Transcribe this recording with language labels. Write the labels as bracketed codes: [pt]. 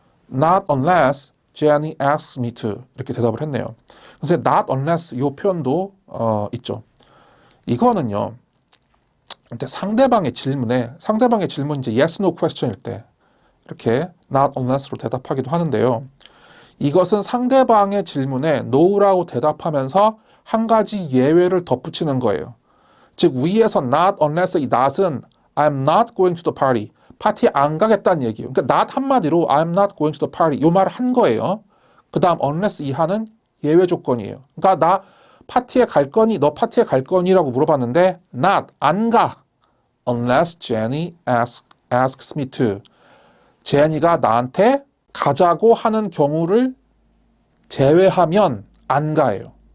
[en] Not unless Jenny asks me to. [ko] 이렇게 대답을 했네요. 그래서 not unless 이 표현도 있죠. 이거는요. 상대방의 질문이 이제 yes, no question일 때 이렇게 not unless로 대답하기도 하는데요. 이것은 상대방의 질문에 no라고 대답하면서 한 가지 예외를 덧붙이는 거예요. 즉 위에서 [en] not unless 이 not은 I'm not going to the party. [ko] 파티에 안 가겠다는 얘기예요. 그러니까 not 한마디로 [en] I'm not going to the party [ko] 이 말을 한 거예요. 그 다음 unless 이하는 예외 조건이에요. 그러니까 나 파티에 갈 거니? 너 파티에 갈 거니?라고 물어봤는데 not 안 가. [en] Unless Jenny asks me to. [ko] 제니가 나한테 가자고 하는 경우를 제외하면 안 가요.